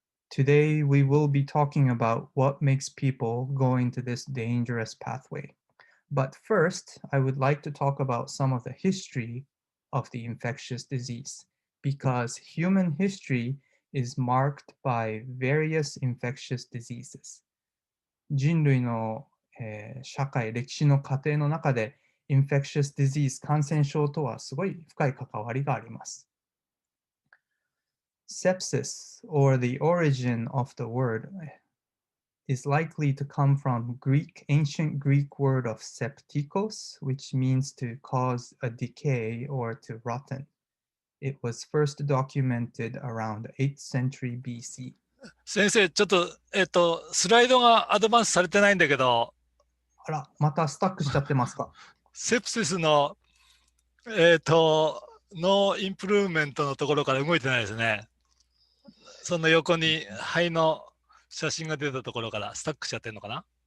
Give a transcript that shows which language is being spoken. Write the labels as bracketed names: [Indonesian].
[English] Today, we will be talking about what makes people go into this dangerous pathway. But first, I would like to talk about some of the history of the infectious disease, because human history is marked by various infectious diseases. [Japanese] 人類の、社会、歴史の過程の中で、 [English] infectious disease、 [Japanese] 感染症とはすごい深い関わりがあります。 [English] Sepsis, or the origin of the word, is likely to come from ancient Greek word of septikos, which means to cause a decay or to rotten. It was first documented around 8th century BC. [Japanese] 先生、ちょっと、スライドがアドバンスされてないんだけど。あら、またスタックしちゃってますか？セプシスの、のインプルーメントのところから動いてないですね。その横に肺の写真が出たところからスタックしちゃってるのかな。